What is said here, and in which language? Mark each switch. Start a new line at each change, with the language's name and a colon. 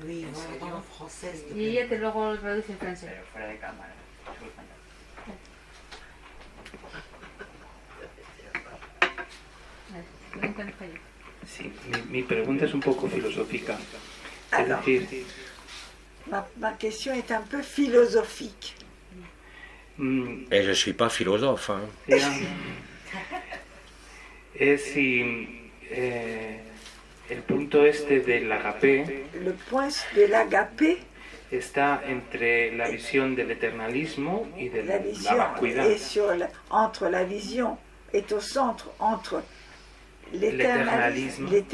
French: Oui, en français.
Spanish: Y ella te luego lo traduce en francés. fuera de cámara. Vale, pregunta en español. Sí, mi pregunta es un poco filosófica. Es
French: Alors,
Spanish: decir,
French: ma question est un peu philosophique. Et je ne suis pas philosophe. Hein.
Spanish: Es si el punto este del agape
French: Le point de l'agapé,
Spanish: está entre la visión del eternalismo y de la
French: la vision
Spanish: vacuidad.
French: est entre la vision, est au centre entre l'éternalisme